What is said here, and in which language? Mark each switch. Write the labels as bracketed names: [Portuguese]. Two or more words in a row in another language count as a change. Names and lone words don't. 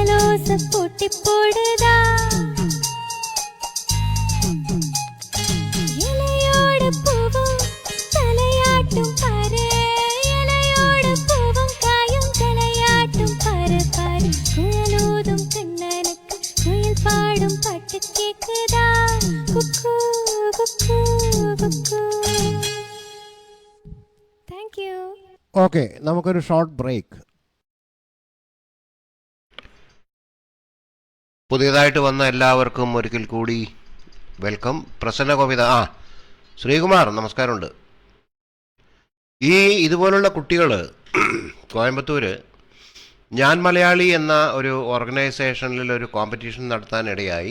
[Tamil] ரோச போட்டி போடுதா இலையோட பூவும் தலையாட்டும் பாரு இலையோட பூவும் காயும் தலையாட்டும் பாரு பாரு குழலோதும் கண்ணனுக்கு குயில் பாடும் பாட்டு கேக்குதா குக்கு குக்கு குக்கு. [English] thank you. [Malayalam] ഓക്കെ, നമുക്കൊരു [English] short break. [Malayalam] പുതിയതായിട്ട് വന്ന എല്ലാവർക്കും ഒരിക്കൽ കൂടി വെൽക്കം. പ്രസന്ന കോവിത ശ്രീകുമാർ നമസ്കാരമുണ്ട്. ഇതുപോലുള്ള കുട്ടികൾ കോയമ്പത്തൂർ ഞാൻ മലയാളി എന്ന ഒരു ഓർഗനൈസേഷനിൽ ഒരു കോമ്പറ്റീഷൻ നടത്താനിടയായി.